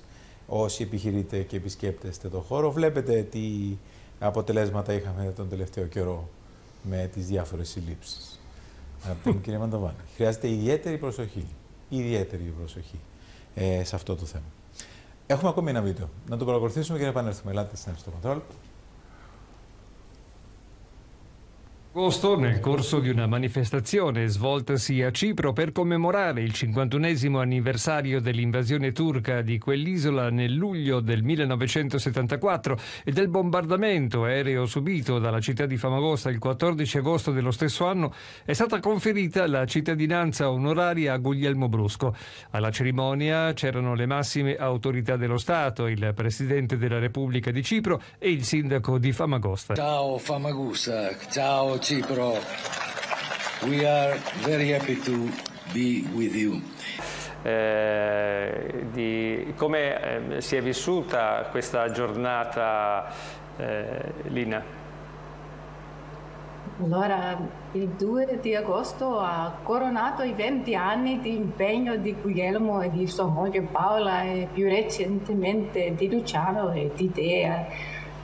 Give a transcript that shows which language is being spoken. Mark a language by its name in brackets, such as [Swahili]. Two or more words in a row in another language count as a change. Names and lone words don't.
[Greek] Όσοι επιχειρείτε και επισκέπτεστε το χώρο, βλέπετε τι αποτελέσματα είχαμε τον τελευταίο καιρό με τις διάφορες συλλήψεις. Αγαπητέ κύριε Μαντοβάνη, χρειάζεται ιδιαίτερη προσοχή σε αυτό το θέμα. Έχουμε ακόμη ένα βίντεο. Να το παρακολουθήσουμε και να επανέλθουμε. Ελάτε στο control. [Italian] Agosto, nel corso di una manifestazione svoltasi a Cipro per commemorare il 51esimo anniversario dell'invasione turca di quell'isola nel luglio del 1974 e del bombardamento aereo subito dalla città di Famagosta il 14 agosto dello stesso anno, è stata conferita la cittadinanza onoraria a Guglielmo Brusco. Alla cerimonia c'erano le massime autorità dello Stato, il Presidente della Repubblica di Cipro e il Sindaco di Famagosta. Ciao Famagusta, ciao Cipro, [English] we are very happy to be with you. [Italian] Di come si è vissuta questa giornata, Lina? Allora, il 2 di agosto ha coronato i 20 anni di impegno di Guglielmo e di sua moglie Paola e più recentemente di Luciano e di Dea.